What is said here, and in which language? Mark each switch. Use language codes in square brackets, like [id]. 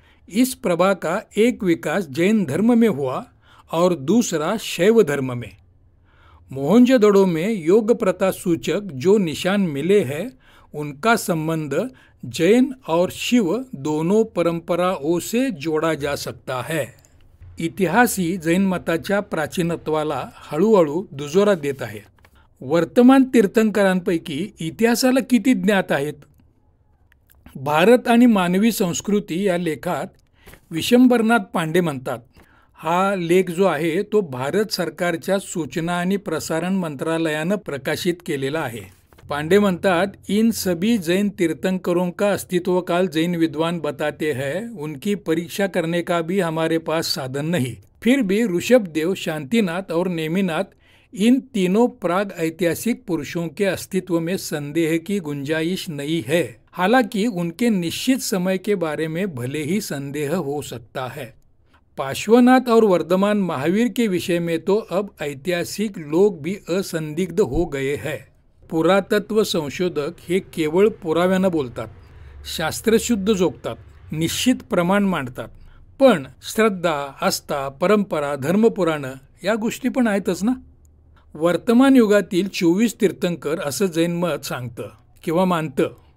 [hi] इस प्रभा का एक विकास जैन धर्म में हुआ और दूसरा शैव धर्म में. मोहनजोदड़ो में योग प्रथा सूचक जो निशान मिले हैं उनका संबंध जैन और शिव दोनों परंपराओं से जोड़ा जा सकता है. [mr] इतिहासही जैन मताच्या प्राचीनत्वाला हळूहळू दुजोरा देत आहे. वर्तमान तीर्थंकरांपैकी इतिहासाला किती ज्ञात आहेत? भारत आणि मानवी संस्कृती या लेखात विशंबरनाथ पांडे म्हणतात. हा लेख जो आहे तो भारत सरकारच्या सूचना आणि प्रसारण मंत्रालयानं प्रकाशित केलेला आहे. [hi] पांडे [mr] म्हणतात, [hi] इन सभी जैन तीर्थंकरों का अस्तित्व काल जैन विद्वान बताते हैं. उनकी परीक्षा करने का भी हमारे पास साधन नहीं. फिर भी ऋषभदेव, शांतिनाथ और नेमिनाथ, इन तीनों प्राग ऐतिहासिक पुरुषों के अस्तित्व में संदेह की गुंजाइश नहीं है. हालांकि उनके निश्चित समय के बारे में भले ही संदेह हो सकता है. पार्श्वनाथ और वर्धमान महावीर के विषय में तो अब ऐतिहासिक लोग भी असंदिग्ध हो गए हैं. [mr] पुरातत्व संशोधक हे केवळ पुराव्यानं बोलतात, शास्त्रशुद्ध जोगतात, निश्चित प्रमाण मांडतात. पण श्रद्धा, आस्था, परंपरा, धर्मपुराणं या गोष्टी पण आहेतच ना. वर्तमान युगातील 24 तीर्थंकर असं जैन मत सांगतं किंवा मानतं.